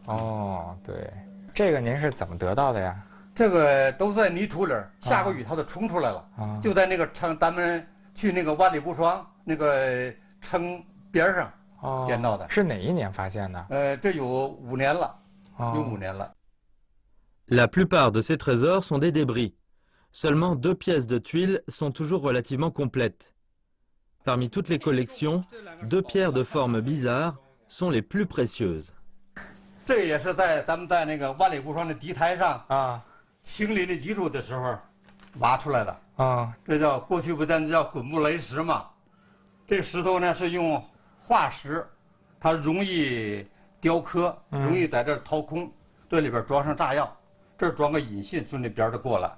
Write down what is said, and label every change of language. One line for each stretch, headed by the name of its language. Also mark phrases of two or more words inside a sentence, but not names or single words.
Chinese: 哦，对，这个您是怎么得到的呀？这个都在泥土里，下过雨它都冲出来了，就在那个咱们去那个万里无双那个城边上捡到的。是哪一年发现的？这有5年了，有5年了。
French: La plupart de ces trésors sont des débris. Seulement 2 pièces de tuiles sont toujours relativement complètes. Parmi toutes les collections, 2 pierres de forme bizarre sont les plus précieuses.
Chinese: 这也是咱们在那个万里无双的地台上清理的基础的时候挖出来的。这叫过去不但叫滚木雷石嘛。这个石头呢是用化石，它容易雕刻，容易在这掏空，这里边装上炸药，这儿装个引信，顺着边儿就过来。